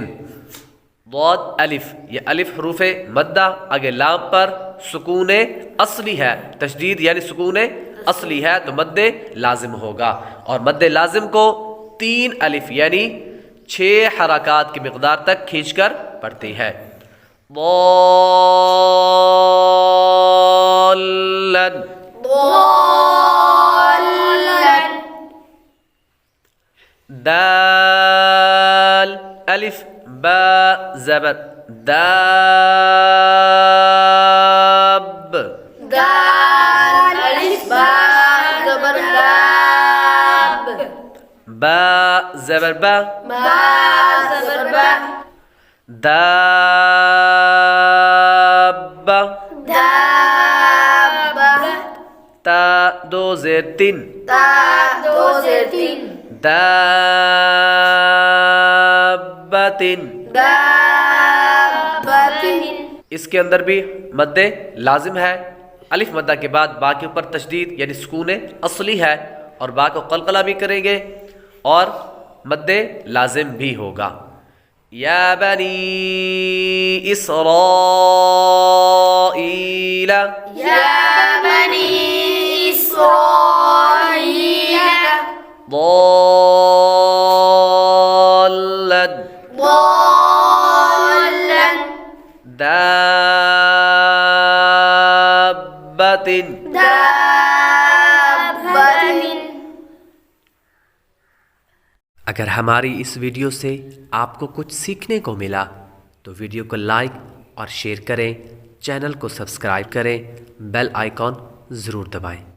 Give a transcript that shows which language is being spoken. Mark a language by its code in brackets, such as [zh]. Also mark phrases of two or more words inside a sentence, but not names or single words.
[ur] ضاد الف، یہ الف حروف مدہ، آگے لام پر سکون اصلی ہے، تشدید یعنی سکون اصلی ہے تو مد لازم ہوگا. اور مد لازم کو 3 الف یعنی 6 حرکات کی مقدار تک کھینچ کر پڑھتی ہے. [ar] ضالن، ضالن. [ur] دال الف با زبر داب، دال ألف با زبر داب. با زبر با، با زبر با. [ar] دابا، دابة. [ur] تا دو زیر 3، تا دو زیر 3. [ar] دابتن، دابة. [ur] اس کے اندر بھی مد لازم ہے. الف مدہ کے بعد با کے اوپر تشدید یعنی سکون اصلی ہے اور با کو قلقلہ بھی کریں گے اور مد لازم بھی ہوگا. [ar] یا بنی اسرائیل، يا بني إسرائيل. ضالن، ضالا. دابتن، دابة. [ur] اگر ہماری اس ویڈیو سے آپ کو کچھ سیکھنے کو ملا تو ویڈیو کو لائک اور شیئر کریں، چینل کو سبسکرائب کریں، [en] bell icon [ur] ضرور دبائیں.